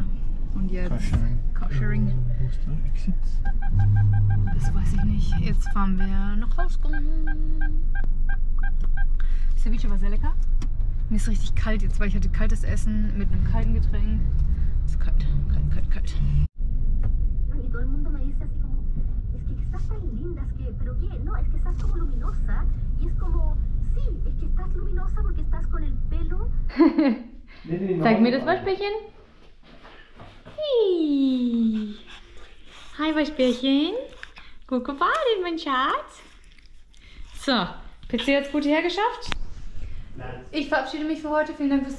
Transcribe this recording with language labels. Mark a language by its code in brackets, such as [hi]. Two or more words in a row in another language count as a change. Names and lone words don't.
[de] Und jetzt Carsharing. Wo ist der Exit? Das weiß ich nicht. Jetzt fahren wir nach Hause. Ceviche war sehr lecker. Mir ist richtig kalt jetzt, weil ich hatte kaltes Essen mit einem kalten Getränk. Es ist kalt, kalt. [es] Y todo el mundo me dice así como, es que estás tan linda, es que, pero qué, no, es que estás como luminosa. Y es como, sí, es que estás luminosa porque estás con el pelo. [de] Zeig mir das Waschbärchen. Hi Waschbärchen. Gut gebadet, mein Schatz. So, PC hat's gut hergeschafft. Ich verabschiede mich für heute. Vielen Dank fürs Zugucken.